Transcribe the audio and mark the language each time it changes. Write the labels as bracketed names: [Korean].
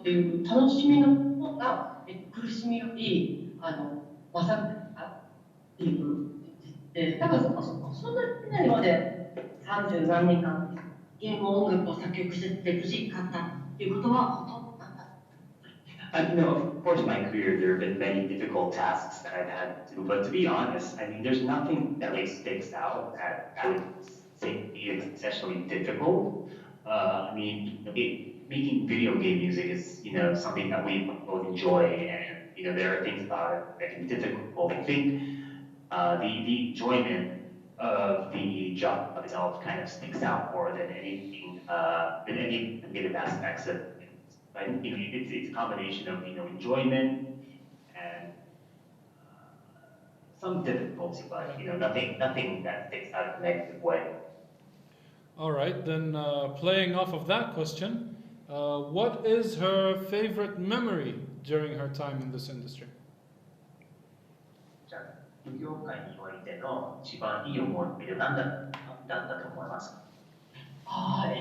[Japanese] っていう楽しみの方が苦しみより勝ってたっていう。だからそんなにないので30何年間ゲーム音楽を作曲してて苦しかったっていうことはほとんどなかった。 [English] Of course, in my career, there have been many difficult tasks that I've had to do. But to be honest, I mean, there's nothing that like sticks out that I would say is exceptionally difficult. I mean, making video game music is, something that we both enjoy, and there are things about it that can be difficult. I think the enjoyment of the job itself kind of sticks out more than anything, than any negative aspects of it. I think it's a combination of enjoyment and some difficulty, but nothing that sticks out in a negative way. All right, then playing off of that question, what is her favorite memory during her time in this industry? [Japanese] じゃあ、業界においての一番いい思い出は何だったと思いますか？